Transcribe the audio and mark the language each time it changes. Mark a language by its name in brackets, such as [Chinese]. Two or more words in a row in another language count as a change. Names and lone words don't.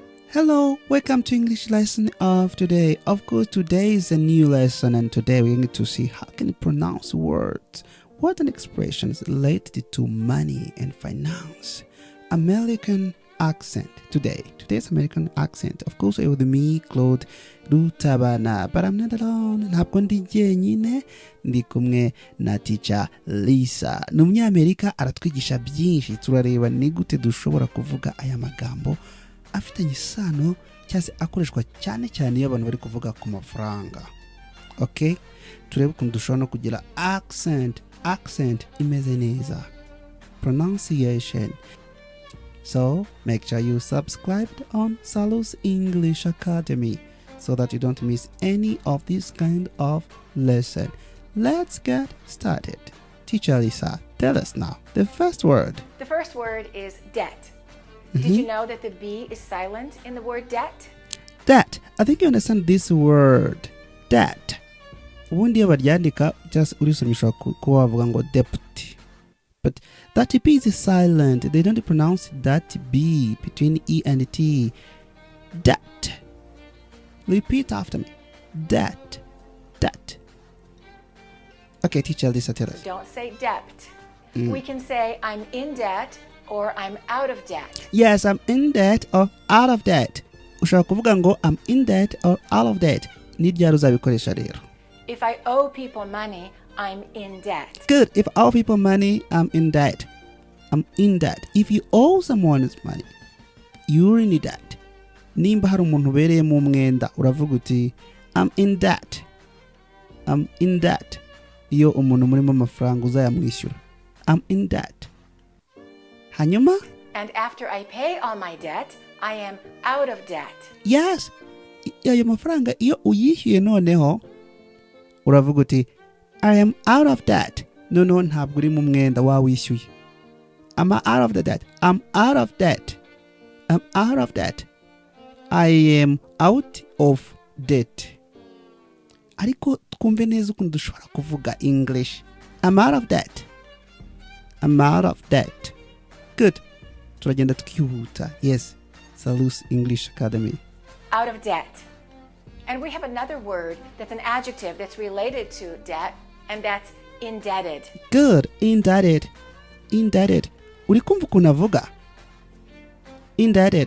[English] Hello, welcome to English lesson of today. Of course, today is a new lesson and today we're going to see how can you pronounce words, what an expression is related to money and finance. American accent today. Today's American accent. Of course, with me, Claude Rutabana. But I'm not alone. [Kinyarwanda] Ntabwo ndi jyenyine, ndi kumwe na teacher Lisa. Ni Umunyamerika aratwigisha byinshi. Turareba ni gute dushobora kuvuga aya magambo afitanye isano cyangwa akoreshwa cyane cyane iyo abantu bari kuvuga ku mafaranga. [English] Okay? [Kinyarwanda] Turebe ukuntu dushobora no kugira accent imeze neza. [English] Pronunciation. So, make sure you subscribed on Salus English Academy so that you don't miss any of this kind of lesson. Let's get started. Teacher Lisa, tell us now the first word. The first word is debt. Did you know that the B is silent in the word debt? Debt. I think you understand this word. Debt. [Kinyarwanda] Ubundi iyo baryandika just urisomishwa kuba bavuga ngo debt. [English] But that B is silent. They don't pronounce that B between E and T. Debt. Repeat after me. Debt. Debt. Okay, teacher Lisa, tell us. Don't say debt. We can say I'm in debt or I'm out of debt. Yes, I'm in debt or out of debt. [Kinyarwanda] Ushobora kuvuga ngo [English] I'm in debt or out of debt. [Kinyarwanda] Ni ryari uzabikoresha rero? [English] If I owe people money, I'm in debt. Good. If I owe people money, I'm in debt. I'm in debt. If you owe someone money, you're in debt. [Kinyarwanda] Nimba hari umuntu ubereyemo umwenda, uravuga uti [English] I'm in debt. I'm in debt. [Kinyarwanda] Iyo umuntu murimo amafaranga uzayamwishyura. [English] I'm in debt. Hanyuma? And after I pay all my debt, I am out of debt. Yes. [Kinyarwanda] Ayo mafaranga iyo uyishyuye noneho uravuga uti [English] I am out of debt. [Kinyarwanda] No, ntabwo uri mu mwenda wawishyuye. [English] I'm out of the debt. I'm out of debt. I'm out of debt. I am out of debt. [Kinyarwanda] Ariko twumve neza ukuntu dushobora kuvuga English. [English] I'm out of debt. I'm out of debt. Good. [Kinyarwanda] Turagenda tukihuta. [English] Yes. Salus English Academy. Out of debt. And we have another word that's an adjective that's related to debt, and that's indebted. Good. Indebted. Indebted. [Kinyarwanda] Uri kumva ukuntu avuga? [English] Indebted.